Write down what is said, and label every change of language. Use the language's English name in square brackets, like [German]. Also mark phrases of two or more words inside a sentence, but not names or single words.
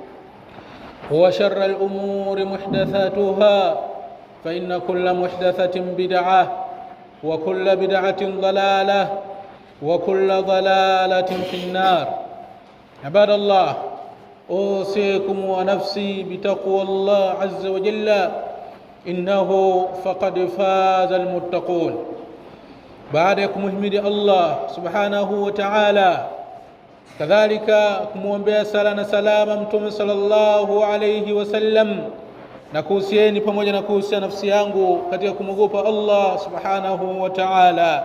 [Arabic] وشر الأمور محدثاتها فإن كل محدثة بدعة وكل بدعة ضلالة وكل ضلالة في النار عباد الله أوصيكم ونفسي بتقوى الله عز وجل إنه فقد فاز المتقون. [Swahili] Baada ya kumhimidi [Arabic] الله سبحانه وتعالى, [Swahili] kadhalika kumwombea sala na salama mtume [Arabic] صلى الله عليه وسلم, [Swahili] na kuhusieni pamoja na kuhusia nafsi yangu katika kumwogopa [Arabic] الله سبحانه وتعالى.